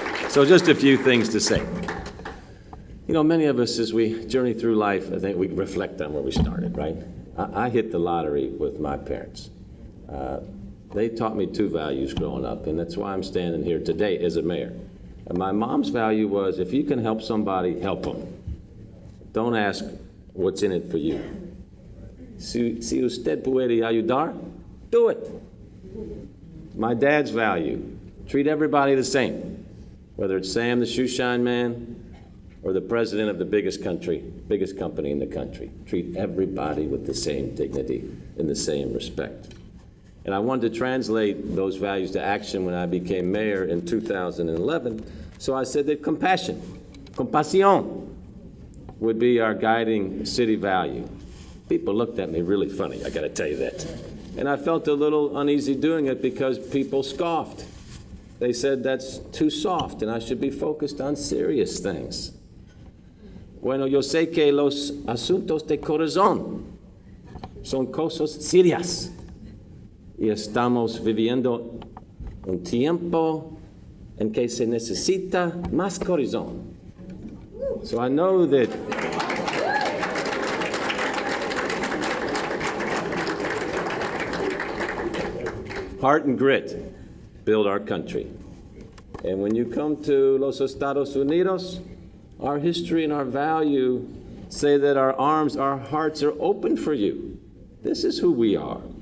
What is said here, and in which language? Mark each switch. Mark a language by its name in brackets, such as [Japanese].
[English] So just a few things to say. You know, many of us, as we journey through life, I think we reflect on where we started, right? I hit the lottery with my parents. They taught me two values growing up, and that's why I'm standing here today as a mayor. And my mom's value was, if you can help somebody, help them. Don't ask what's in it for you. [Spanish] Si usted puede ayudar, [English] do it. My dad's value, treat everybody the same, whether it's Sam the shoeshine man or the president of the biggest company in the country. Treat everybody with the same dignity and the same respect. And I wanted to translate those values to action when I became mayor in 2011. So I said that compassion, compasión, would be our guiding city value. People looked at me really funny, I gotta tell you that. And I felt a little uneasy doing it because people scoffed. They said that's too soft and I should be focused on serious things. [Spanish] Bueno, yo sé que los asuntos de corazón son cosas serias. Y estamos viviendo un tiempo en que se necesita más corazón. [English] So I know that heart and grit build our country. And when you come to los Estados Unidos, our history and our value say that our arms, our hearts are open for you. This is who we are.